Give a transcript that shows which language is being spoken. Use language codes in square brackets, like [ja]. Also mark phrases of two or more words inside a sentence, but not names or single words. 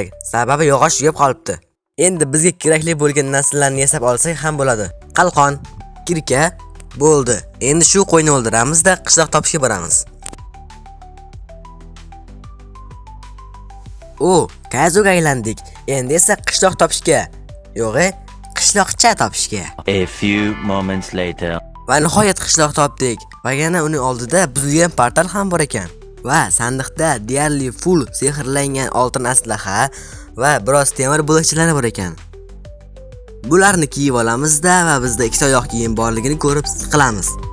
[uz] Sababi yog'och yeb qolibdi. Endi bizga kerakli bo'lgan narsalarni yasab olsak ham bo'ladi. Qalqon, kirka, bo'ldi. Endi shu qo'yni o'ldiramizda qishloq topishga boramiz. Kazuga aylandik. Endi esa qishloq topishga. Yo'g'i, qishloqcha topishga. [en] A few moments later. [uz] Va nihoyat qishloq topdik. Va yana uning oldida buzilgan portal ham bor ekan. Va sandiqda deyarli full sehrlangan oltin aslaha va biroz temir bo'lakchalari bor ekan. Bularni kiyib olamizda va bizda ikkita oyoq kiyim borligini ko'rib siqilamiz.